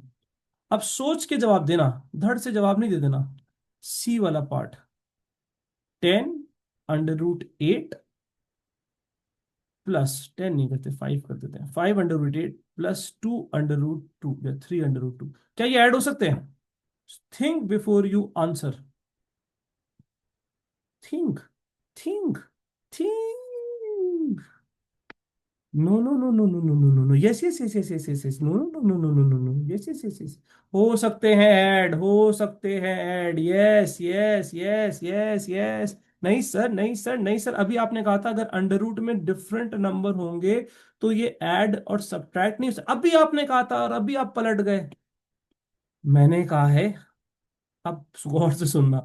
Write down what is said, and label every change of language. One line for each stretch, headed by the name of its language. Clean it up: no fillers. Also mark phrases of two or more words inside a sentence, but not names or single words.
Hindi: अब सोच के जवाब देना, धड़ से जवाब नहीं दे देना। सी वाला पार्ट, 10√8 +10 नहीं करते, 5 कर देते हैं, 5√8 +2√2 या 3√2, क्या ये ऐड हो सकते हैं?
English: Think before you answer. Think, think, think. no no no no no no no no no, yes yes yes yes yes yes yes, no no no no no no no, yes yes yes yes.
Hindi: हो सकते हैं ऐड, हो सकते हैं ऐड,
English: yes yes yes yes yes.
Hindi: नहीं सर, नहीं सर, नहीं सर, अभी आपने कहा था अगर
English: under root
Hindi: में
English: different number
Hindi: होंगे तो ये ऐड और सब्ट्रैक्ट नहीं हो सकता। अभी आपने कहा था और अभी आप पलट गए। मैंने कहा है, अब गौर से सुनना।